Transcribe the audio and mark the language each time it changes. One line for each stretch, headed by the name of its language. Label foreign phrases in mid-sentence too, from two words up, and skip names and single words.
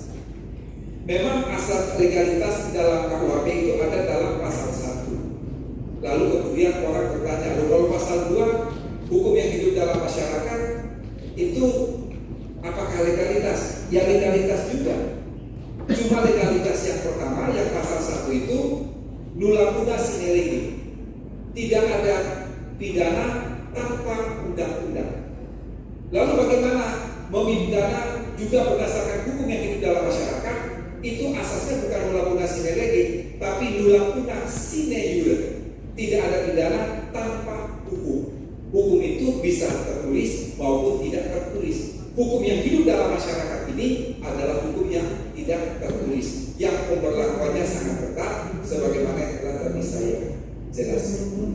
Indonesian: Memang asas legalitas di dalam KUHP itu ada dalam pasal 1. Lalu kemudian orang bertanya, kalau pasal 2 hukum yang hidup dalam masyarakat itu apakah legalitas? Ya legalitas juga. Cuma legalitas yang pertama, yang pasal 1 itu
Latin: nulla puna sine lege.
Indonesian: Tidak ada pidana tanpa undang-undang. Lalu bagaimana memidana juga berdasarkan hukum yang hidup dalam masyarakat? Itu asasnya bukan
Latin: nulla puna sine lege, tapi nulla puna sine iure.
Indonesian: Tidak ada pidana tanpa hukum. Hukum itu bisa tertulis maupun tidak tertulis. Hukum yang hidup dalam masyarakat ini adalah hukum yang tidak tertulis, yang pemberlakuannya sangat ketat, sebagaimana yang telah tadi saya jelaskan.